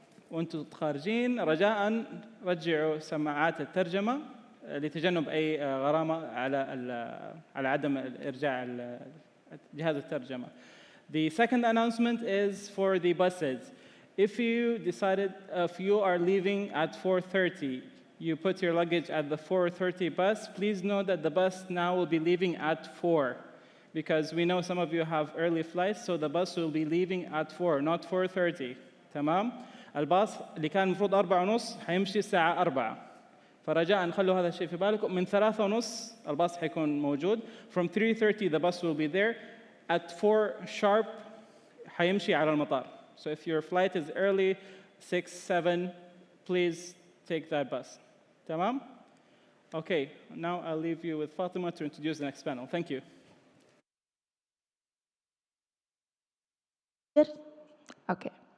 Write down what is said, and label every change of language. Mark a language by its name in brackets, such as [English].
[Arabic] وانتم خارجين رجاء رجعوا سماعات الترجمة لتجنب أي غرامة على عدم إرجاع جهاز الترجمة. [English] The second announcement is for the buses. If you are leaving at 4:30, you put your luggage at the 4:30 bus, please know that the bus now will be leaving at 4, because we know some of you have early flights, so the bus will be leaving at 4, not 4:30. [Arabic] تمام؟ الباص اللي كان المفروض 4:30 حيمشي الساعة 4. فرجاء خلوا هذا الشيء في بالكم. من 3:30 الباص حيكون موجود. [English] From 3:30 the bus will be there. At 4 sharp [Arabic] حيمشي على المطار. [English] So if your flight is early, 6, 7, please take that bus. [Arabic] تمام? [English] Okay, now I'll leave you with Fatima to introduce the next panel. Thank you. Okay.